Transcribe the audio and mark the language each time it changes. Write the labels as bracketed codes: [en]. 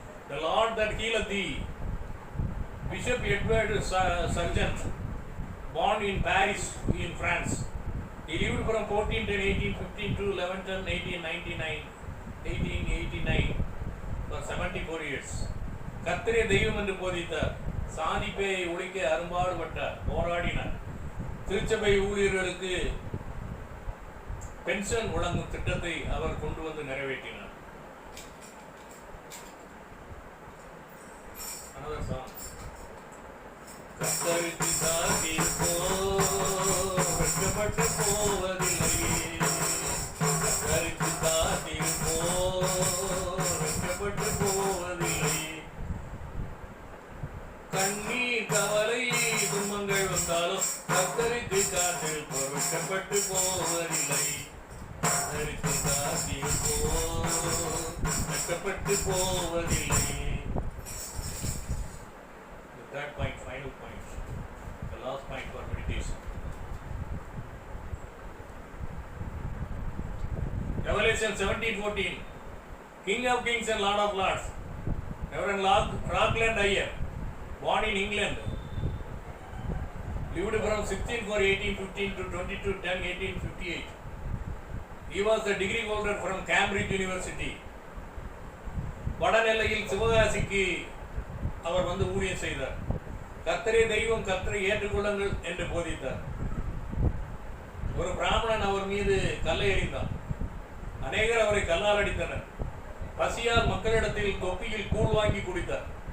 [en] The Lord that healeth thee. Bishop Edward Sargent, born in Paris in France. He lived from 1410-1815 to 1110-1889 for 74 years. [ta] கர்த்தரே தெய்வம் என்று போதித்தார். சாதிப்பையை ஒழிக்க அரும்பாடுபட்டார், போராடினார். திருச்சபை ஊழியர்களுக்கு பென்ஷன் வழங்கும் திட்டத்தை அவர் கொண்டு வந்து நிறைவேற்றினார். [en] Another song. [ta] கர்த்தருக்கு காத்திருப்போம், வெட்கப்பட்டு போவதில்லை. கர்த்தருக்கு காத்திருப்போம், வெட்கப்பட்டு போவதில்லை. கண்ணீர் கவலை துன்பங்கள் வந்தாலும் கர்த்தருக்கு காத்திருப்போம், வெட்கப்பட்டு போவதில்லை. கர்த்தருக்கு காத்திருப்போம், வெட்கப்பட்டு போவதில்லை. [en] Third point, final point, the last point for meditation. Revelation 17:14. King of Kings and Lord of Lords, Reverend Rockland Iyer, born in England, lived from 16/4/1815 to 22/10/1858. He was the degree holder from Cambridge University. [ta] வடநெல்லையில் சிவகாசிக்கு அவர் வந்து ஊழியம் செய்தார். கர்த்தரே தெய்வம், கர்த்தரை ஏற்றுக்கொள்ளுங்கள் என்று போதித்தார். ஒரு பிராமணன் அவர் மீது கல்லை எறிந்தான். அநேகர் அவரை கல்லால் அடித்தனர். பசியால் மக்களிடத்தில் தொப்பியில் கூழ் வாங்கி குடித்தார்.